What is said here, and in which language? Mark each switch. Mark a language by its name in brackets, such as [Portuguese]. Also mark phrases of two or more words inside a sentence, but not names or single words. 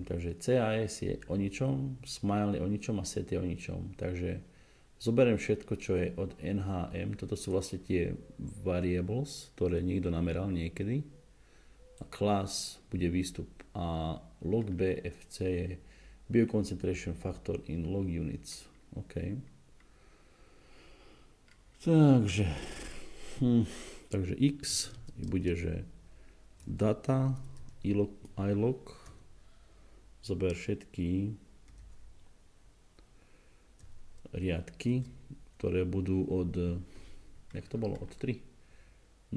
[Slovak] Takže CAS je o ničom, smile je o ničom a set je o ničom. Takže zoberiem všetko, čo je od NHM. Toto sú vlastne tie variables, ktoré niekto nameral niekedy. A class bude výstup. A log BFC je [English] bioconcentration factor in log units. [Slovak] OK. Takže x bude, že data ilog zober všetky riadky, ktoré budú od, jak to bolo, od 3?